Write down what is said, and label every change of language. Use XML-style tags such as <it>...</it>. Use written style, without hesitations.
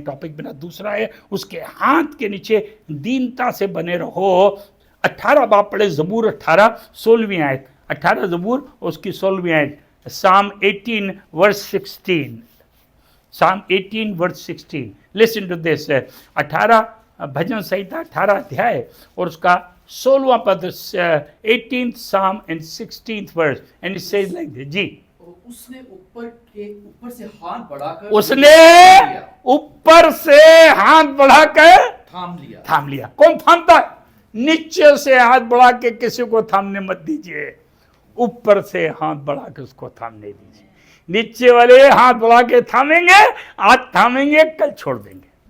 <hi>Topic मेरा दूसरा है, उसके हाथ के नीचे दीनता से बने रहो। 18 बाप पढ़े, ज़बूर 18 16वीं आयत, 18 ज़बूर उसकी 16वीं आयत,</hi> <en>Psalm 18 verse 16, Psalm 18 verse 16, listen to this।</en> <hi>18 भजन संहिता 18 अध्याय और उसका 16वां पद,</hi> <en>18th Psalm and 16th verse, and it says like this।</en> <hi>जी, उसने ऊपर से हाथ बढ़ाकर, उसने ऊपर से हाथ बढ़ाकर थाम लिया। कौन थामता है? नीचे से हाथ बढ़ा के किसी को थामने मत दीजिए, ऊपर से हाथ बढ़ा के उसको थामने दीजिए। नीचे वाले हाथ बढ़ा के थामेंगे, आज थामेंगे, कल छोड़ देंगे।</hi>